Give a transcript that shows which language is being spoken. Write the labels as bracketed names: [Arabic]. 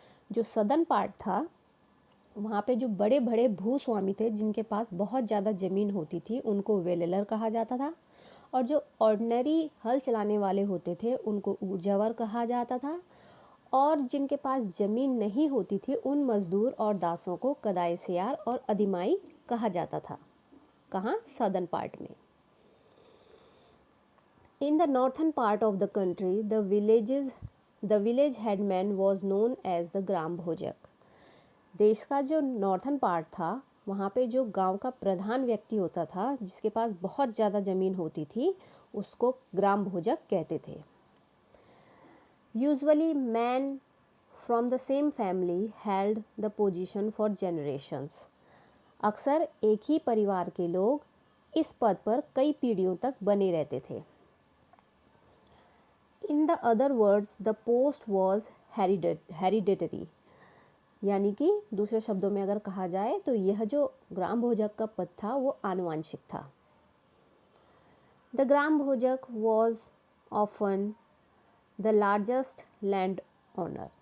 [Hindi] जो southern part था वहाँ पे जो बड़े बड़े भूस्वामी थे जिनके पास बहुत ज़्यादा ज़मीन होती थी उनको वेलेलर कहा जाता था, और जो ऑर्डिनरी हल चलाने वाले होते थे उनको ऊर्जावर कहा जाता था, और जिनके पास ज़मीन नहीं होती थी उन मज़दूर और दासों को कदाइसियार और अदिमाई कहा जाता था। कहाँ? सदर्न पार्ट में। [English] In the northern part of the country, the village headman was known as the gram bhojak. [Hindi] देश का जो नॉर्थन पार्ट था वहाँ पे जो गांव का प्रधान व्यक्ति होता था जिसके पास बहुत ज़्यादा ज़मीन होती थी उसको ग्राम भोजक कहते थे। [English] Usually men from the same family held the position for generations. [Hindi] अक्सर एक ही परिवार के लोग इस पद पर कई पीढ़ियों तक बने रहते थे। [English] In the other words, the post was hereditary. [Hindi] यानी कि दूसरे शब्दों में अगर कहा जाए तो यह जो ग्राम भोजक का पद था वो आनुवांशिक था। [English] The gram bhojak was often the largest land owner.